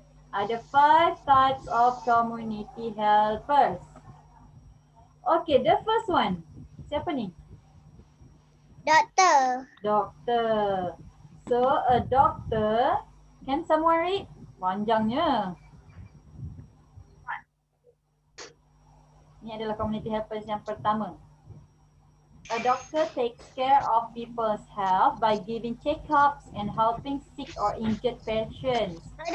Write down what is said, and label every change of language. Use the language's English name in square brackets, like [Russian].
[Malay] Ada [English] 5 types of community helpers. Okay, the first one. [Malay] Siapa ni? Doktor. Doktor. [English] So, a doctor, can someone read? [Malay] Panjangnya. Ini adalah community helpers yang pertama. [English] A doctor takes care of people's health by giving checkups and helping sick or injured patients.